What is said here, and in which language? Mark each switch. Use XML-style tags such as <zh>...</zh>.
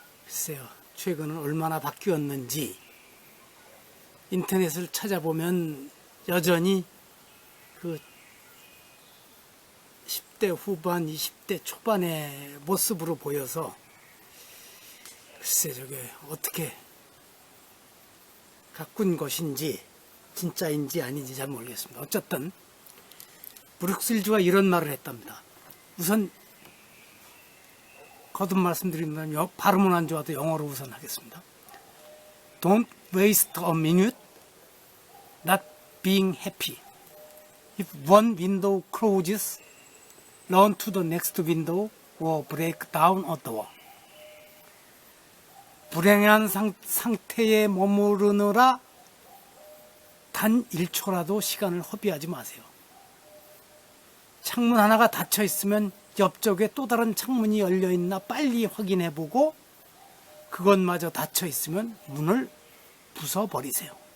<ko>글쎄요, 최근은 얼마나 바뀌었는지 인터넷을 찾아보면 여전히 그 10대 후반, 20대 초반의 모습으로 보여서 글쎄 저게 어떻게 가꾼 것인지 진짜인지 아닌지 잘 모르겠습니다. 어쨌든 브룩스 힐즈가 이런 말을 했답니다. 우선 거듭 말씀드리면 발음은 안 좋아도 영어로 우선 하겠습니다.</ko> <en>Don't waste a minute not being happy. If one window closes, run to the next window or break down a door.</en> <ko>불행한 상태에 머무르느라 단 1초라도 시간을 허비하지 마세요. 창문 하나가 닫혀 있으면 옆쪽에 또 다른 창문이 열려 있나 빨리 확인해 보고 그것마저 닫혀 있으면 문을 부숴버리세요.</ko>